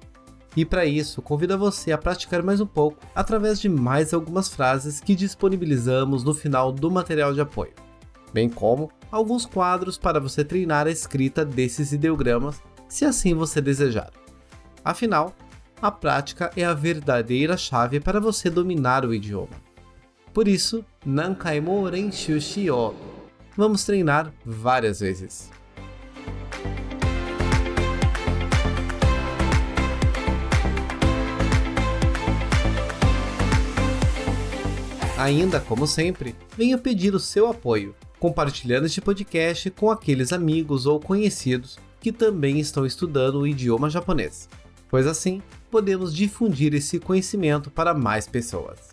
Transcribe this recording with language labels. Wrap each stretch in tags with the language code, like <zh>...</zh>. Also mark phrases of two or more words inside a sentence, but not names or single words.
<pt>E para isso, convido você a praticar mais um pouco através de mais algumas frases que disponibilizamos no final do material de apoio, bem como alguns quadros para você treinar a escrita desses ideogramas, se assim você desejar. Afinal, a prática é a verdadeira chave para você dominar o idioma. Por isso,</pt> <ja>何回も練習しよう.</ja> <pt>Vamos treinar várias vezes. Ainda, como sempre, venho pedir o seu apoio, compartilhando este podcast com aqueles amigos ou conhecidos que também estão estudando o idioma japonês, pois assim podemos difundir esse conhecimento para mais pessoas.</pt>